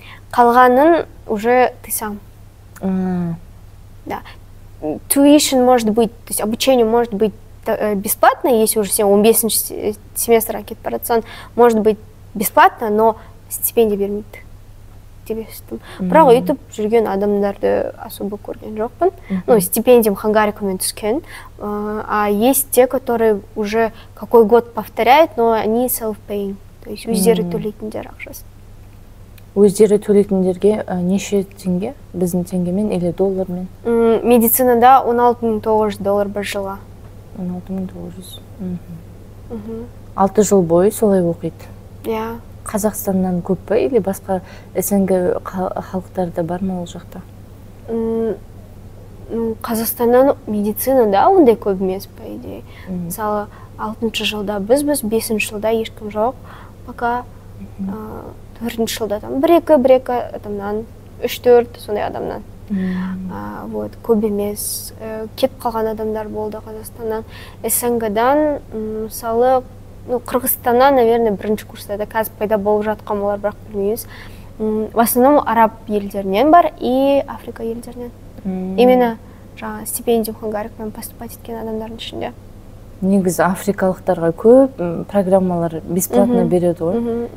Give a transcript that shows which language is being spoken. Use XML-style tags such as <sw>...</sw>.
<kk>Қалғанын</kk> <ru>уже ты сам. Да. Tuition может быть, то есть обучение может быть бесплатно, если уже</ru> <kk>сен 15 семестрға кетіп бара жатсаң,</kk> <ru>может быть бесплатно, но стипендия</ru> <kk>бермейді. Бірақ өйтіп жүрген адамдарды</kk> <ru>особо</ru> <kk>көрген жоқпын.</kk> <ru>Ну,</ru> <kk>стипендиям хангарикумен түскен.</kk> <ru>А есть те, которые уже какой год повторяют, но они</ru> <en>self-paying.</en> <kk>То есть өздері төлейтіндер ақшасы. Өздері төлейтіндерге неше теңге? Біздің теңгемен</kk> <ru>или</ru> <kk>доллармен? Медицинада $16,900 бір жылға. 16,900. 6 жыл бойы солай оқиды. Иә. Қазақстаннан көп па</kk> <ru>или</ru> <kk>басқа СНГ халықтарда бар ма ол жақта? Қазақстаннан медицинада ондай көп емес,</kk> <ru>по идее.</ru> <kk>Мысалы, 6-шы жылда біз, 5-ші жылда ешкім жоқ.</kk> <ru>Пока</ru> <kk>4-ші жылда</kk> <ru>там</ru> <kk>1-2 адамнан, 3-4 сондай адамнан.</kk> <ru>Вот,</ru> <kk>көп емес. Кетіп қалған адамдар болды Қазақстаннан. СНГ-дан, мысалы, Қырғызстаннан,</kk> <ru>наверное,</ru> <kk>бірінші курстарда қазір пайда болып жатқан олар, бірақ білмейміз.</kk> <ru>В основном</ru> <kk>араб елдерінен бар и Африка елдерінен.</kk> <ru>Именно</ru> <kk>жаңа стипендиум хангарикпен</kk> <ru>поступать</ru> <kk>еткен адамдардың ішінде. Негізі африкалықтарға көп программалар</kk> <ru>бесплатно</ru> <kk>береді ғой.</kk>